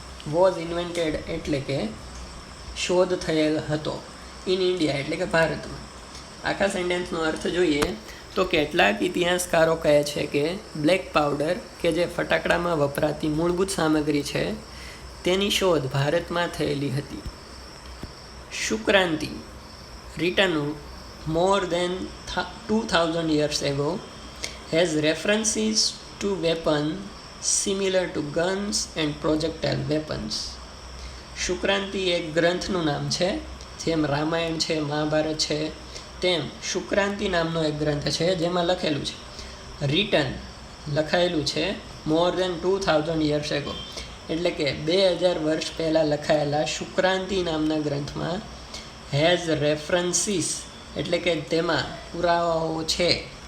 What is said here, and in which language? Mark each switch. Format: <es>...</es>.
<en>was invented</en> <gu>એટલે કે શોધ થયેલ હતો,</gu> <en>in India</en> <gu>એટલે કે ભારતમાં. આખા સેન્ટેન્સનો અર્થ જોઈએ તો કેટલાક ઇતિહાસકારો કહે છે કે બ્લેક પાવડર કે જે ફટાકડામાં વપરાતી મૂળભૂત સામગ્રી છે તેની શોધ ભારતમાં થયેલી હતી.</gu> <en>Shukraniti written more than 2000 years ago has references to weapons similar to guns and projectile weapons.</en> <gu>શુક્રાંતિ એક ગ્રંથનું નામ છે. જેમ રામાયણ છે, મહાભારત છે, તેમ શુક્રાંતિ નામનો એક ગ્રંથ છે જેમાં લખેલું છે,</gu> <en>written</en> <gu>લખાયેલું છે</gu> <en>more than 2000 years ago</en> <gu>એટલે કે 2000 વર્ષ પહેલાં લખાયેલા શુક્રાંતિ નામના ગ્રંથમાં</gu> <en>has references</en> <gu>એટલે કે તેમાં પુરાવાઓ છે</gu>